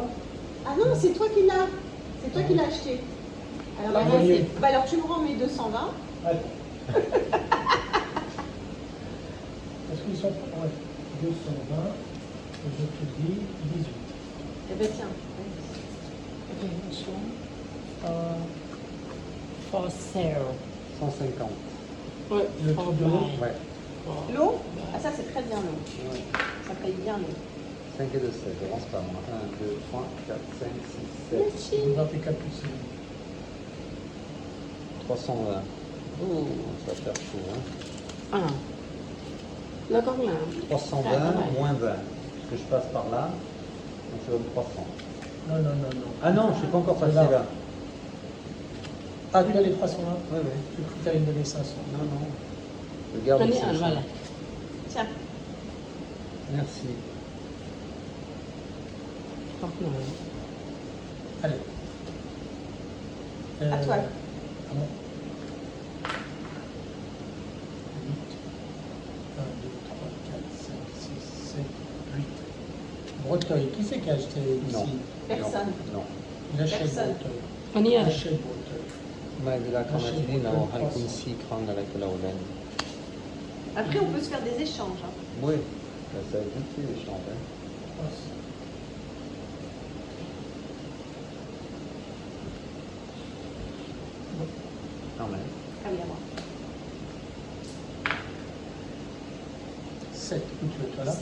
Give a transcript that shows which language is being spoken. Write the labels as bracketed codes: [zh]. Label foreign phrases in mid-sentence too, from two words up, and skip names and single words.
[fr] Ah non, c'est toi qui l'as. C'est toi qui l'as acheté. Alors, Bah, vas-y. oui. Bah, alors, tu me rends mes 220. Attends. Est-ce qu'ils sont. Ouais. 220. Et je te dis 18. Eh ben tiens. [th] โอเคช่วง [en] for sale [fr] 150. ouais Le [en] for [fr] truc de [en] buy [fr] l'eau. Ouais. [en] for [fr] L'eau. Ah ça c'est très bien l'eau. Ouais. Ça paye bien l'eau. 5 et 2, 16. Je pense pas moi. 1, 2, 3, 4, 5, 6, 7. Merci. On va faire capucine. 320. Oh, ça va faire chaud. Hein. [th] อ่าแล้วก็น้ำ [fr] 320 moins 20. Parce que je passe par là. Donc je donne 300. Non, non, non, non. Ah non, je ne suis pas encore passé Là. là. Ah, tu as les 300 là? Oui, oui. Je crois que tu allais me donner 500. Non, non. Je garde [th] อัน [fr] les [th] นี้อ่านว่าอะไร [fr] 500. Tiens. Merci. [th] ขอบคุณ [fr] Allez. À toi. Ah bon. 8. 1, 2, 3, 4, 5, 6, 7, 8. Breteuil, qui c'est qui a acheté ici? Non. Personne. Non. Il achète Personne. Breteuil. [th] อันนี้ [fr] Il [th] อะไร [fr] achète Breteuil. [th] ไม่เวลาเขามาที่นี่เราให้คุณซีครั้งอะไรก็เราเล่น [fr] Après, on peut se faire des échanges. Hein. Oui, ça évite les échanges. Hein. Quand même. Ah oui, à moi. 7. Où tu veux, toi là?